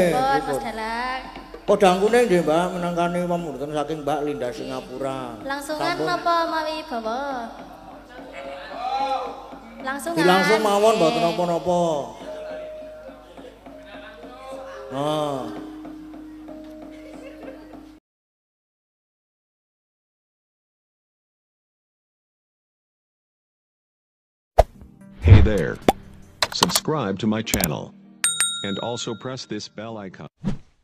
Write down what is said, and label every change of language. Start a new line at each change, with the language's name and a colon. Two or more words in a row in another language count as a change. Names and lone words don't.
Javanese: Mas Dalang. Podang kuning nggih, Mbak, menangkani pamurten saking Mbak Linda Singapura. Langsungan napa mawi bawa? Langsungan. Langsung mawon mboten napa-napa. Nah.
English: Hey there. Subscribe to my channel. And also press this bell icon.